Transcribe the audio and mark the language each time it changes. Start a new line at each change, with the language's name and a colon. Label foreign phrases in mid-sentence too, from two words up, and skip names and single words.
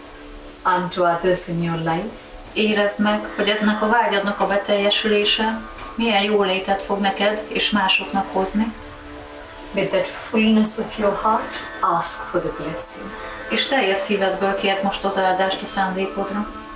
English: and to others in your life.
Hungarian: érezd meg, hogy eznek a vágyadnak a beteljesülése milyen jólétet fog neked és másoknak hozni,
English: With that fullness of your heart, ask for the blessing.
Hungarian: és teljes szívedből kérd most az áldást a szándékodra.